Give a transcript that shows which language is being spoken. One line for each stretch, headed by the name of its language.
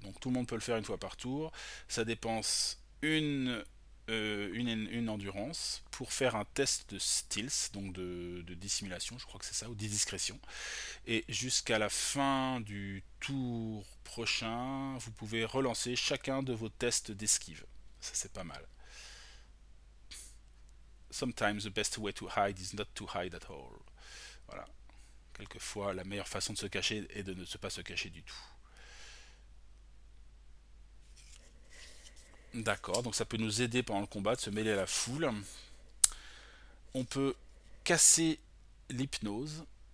French: Donc tout le monde peut le faire une fois par tour. Ça dépense une endurance pour faire un test de stealth, donc de dissimulation, je crois que c'est ça, ou de discrétion. Et jusqu'à la fin du tour prochain, vous pouvez relancer chacun de vos tests d'esquive. Ça c'est pas mal.
English: Sometimes the best way to hide is not to hide at all.
French: Voilà. Quelquefois, la meilleure façon de se cacher est de ne pas se cacher du tout. D'accord, donc ça peut nous aider pendant le combat de se mêler à la foule. On peut casser l'hypnose.